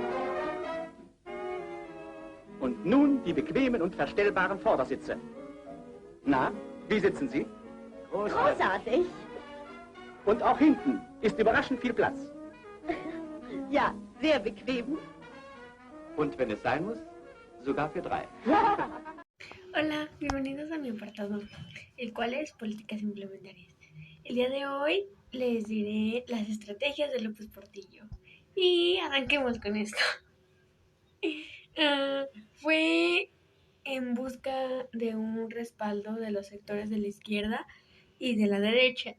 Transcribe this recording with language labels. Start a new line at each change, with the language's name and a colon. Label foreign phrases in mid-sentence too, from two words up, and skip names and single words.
German: Und nun die bequemen und verstellbaren Vordersitze. Na, wie sitzen Sie? Großartig. Und auch hinten ist überraschend viel Platz. Ja, sehr bequem. Und wenn es sein muss, sogar für 3.
Spanish: Hola, bienvenidos a mi apartado, el cual es políticas implementarias. El día de hoy les diré las estrategias de López Portillo. Y arranquemos con esto. Fue en busca de un respaldo de los sectores de la izquierda y de la derecha.